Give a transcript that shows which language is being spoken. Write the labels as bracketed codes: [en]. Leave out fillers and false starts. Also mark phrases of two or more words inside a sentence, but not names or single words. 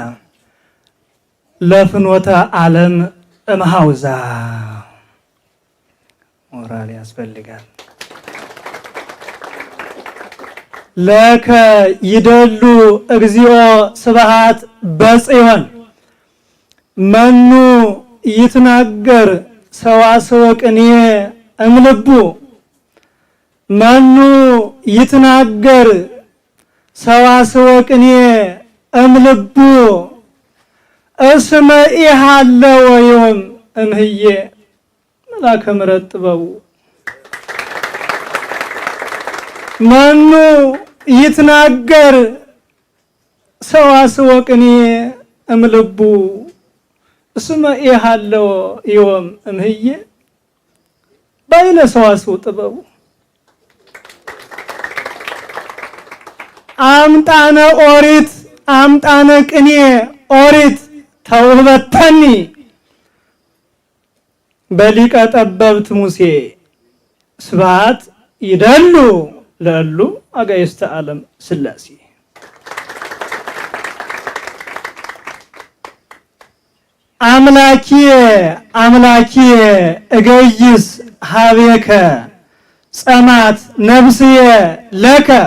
[gez] ለፍኖተ ዓለም እምሃውዛ [am] ሞራል ያስፈልጋል። [gez] ለከ ይደሉ እግዚኦ ስብሐት በጽዮን መኑ ይትናገር ሰዋስወ ቅኔ እምልቡ መኑ ይትናገር ሰዋስወ ቅኔ እምልቡ እስመ ኢሃለወ ዮም እምህዬ መልአከ ምሕረት ጥበቡ መኑ ይትናገር ሰዋስወ ቅኔ እምልቡ እስመ ኢሃለወ ዮም እምህዬ ባይነ ሰዋስው ጥበቡ አምጣነ ኦሪት አምጣነ ቅኔ ኦሪት ተውህበተኒ በሊቀ ጠበብት ሙሴ ስብሐት ይደሉ ለሉ አጋዕዝተ ዓለም ሥላሴ አምላኪየ አምላኪየ እገይስ ሀቤከ ጸማት ነፍስየ ለከ